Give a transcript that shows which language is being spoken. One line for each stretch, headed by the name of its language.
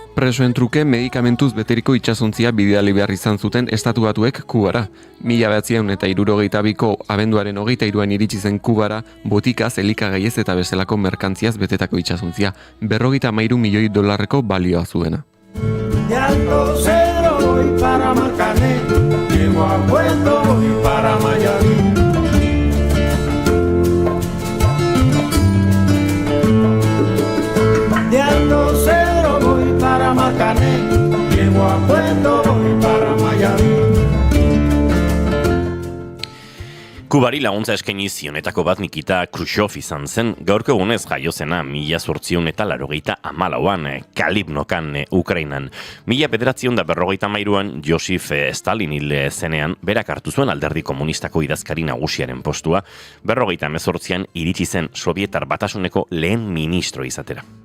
Basque: Presoen truke medikamentuz beteriko itsasontzia bidali behar izan zuten Estatu Batuek Kubara. 1962ko abenduaren 23an iritsi zen Kubara botikaz, elikagaiez eta bezalako merkantziaz betetako itsasontzia, $53 milioi balioa zuena.
Spanish: De Alto Cedro voy para Marcané, llego a Puerto voy para Mayarí. De Alto Cedro voy para Marcané, llego a Puerto voy para Mayarí.
Basque: Kubari laguntza eskaini zionetako bat Nikita Khrushchev izan zen, gaurko egunez jaio zena 1894an Kalibnokan Ukrainan. 1953an Josif Stalin hil zenean berak hartu zuen alderdi komunistako idazkari nagusiaren postua, 1958an iritsi zen Sobietar Batasuneko lehen ministro izatera.